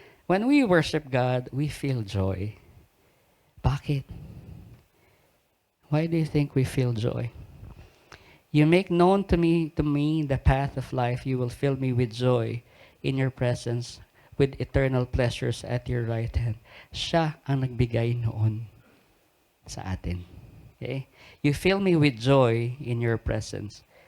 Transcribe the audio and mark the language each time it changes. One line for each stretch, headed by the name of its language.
English: When we worship God, we feel joy.
Filipino: Bakit?
English: Why do you think we feel joy? You make known to me the path of life. You will fill me with joy in your presence, with eternal pleasures at your right hand.
Filipino: Siya ang nagbigay noon sa atin.
English: Okay? You fill me with joy in your presence.